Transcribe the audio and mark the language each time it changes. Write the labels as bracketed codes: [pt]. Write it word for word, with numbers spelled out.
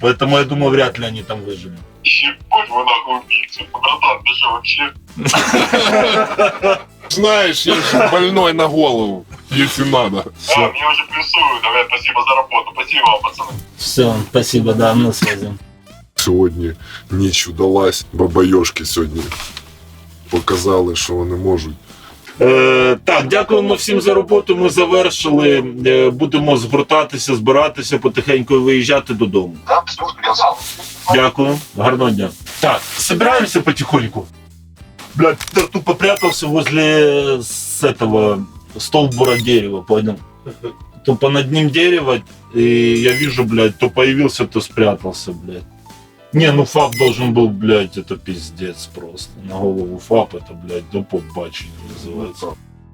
[ru] Поэтому я думаю, вряд ли они там выжили. Ебать вы нахуй убийцы, куда там, ты же вообще? Знаешь, я же больной на голову, если надо. А, мне уже плюсуют, давай, спасибо за работу, спасибо вам, пацаны. Все, спасибо, да, мы на связи. [uk] Сьогодні ніч удалась, бабайошки сьогодні показали, що вони можуть. Е, так, дякуємо всім за роботу. Ми завершили. Е, будемо згортатися, збиратися, потихеньку виїжджати додому. [ru] Да, все, сказал. [uk] Дякую, гарного дня. Так, збираємося потихоньку. [ru] Блядь, я тут попрятався возле с этого столбура дерева, понял? Тупо над ним дерево, и я вижу, блядь, то появился, то спрятался, блядь. Не, ну ФАП должен был, блядь, это пиздец просто. На голову ФАП это, блядь, [uk] до побачення [ru] называется.